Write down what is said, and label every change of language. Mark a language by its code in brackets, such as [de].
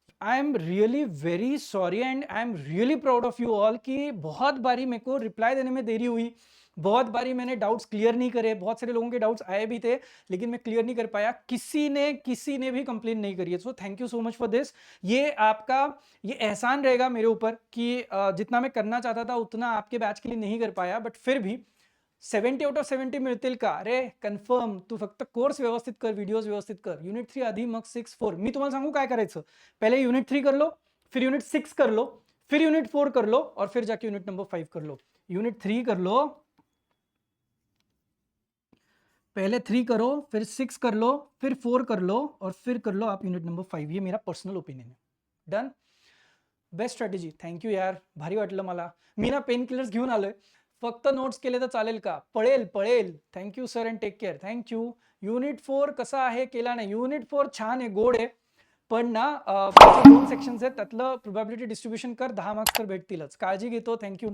[en] I am really very sorry and I am really proud of you all [hi] कि बहुत बारी मेरे को रिप्लाई देने में देरी हुई, बहुत बारी मैंने डाउट्स क्लियर नहीं करे, बहुत सारे लोगों के डाउट्स आए भी थे लेकिन मैं क्लियर नहीं कर पाया। किसी ने भी कंप्लेन नहीं करी है। [en] So thank you so much for this. [hi] ये आपका ये एहसान रहेगा मेरे ऊपर कि जितना मैं करना चाहता था उतना आपके बैच के लिए नहीं कर पाया, बट फिर भी 70 आउट ऑफ 70 [mr] मिळतील का? अरे कन्फर्म, तू फक्त कोर्स व्यवस्थित कर, व्हिडिओज व्यवस्थित कर, युनिट 3 आधी मग 6 4। मी तुम्हाला सांगू काय करायचं, [hi] पहले युनिट 3 कर लो, फिर युनिट 6 कर लो, फिर युनिट 4 कर लो और फिर जाके यूनिट नंबर 5 कर लो। यूनिट 3 कर लो, पहले 3 करो, फिर 6 कर लो, फिर 4 कर लो और फिर कर लो आप यूनिट नंबर 5। ये मेरा पर्सनल ओपिनियन है। [mr] Done, best strategy. थँक्यू यार, भारी वाटलं मला। मी ना पेन किलर्स घेऊन आलोय, फक्त नोट्स केले तर चालेल का? पळेल पळेल। [en] Thank you sir and take care, thank you. [mr] Unit 4 कसा आहे, केला नाही? युनिट 4 छान आहे, गोड आहे, पण ना त्याचे 2 सेक्शन्स आहेत, त्यातलं प्रोबॅबिलिटी डिस्ट्रीब्युशन कर, 10 मार्क्स तर भेटतीलच। काळजी घेतो, थँक्यू।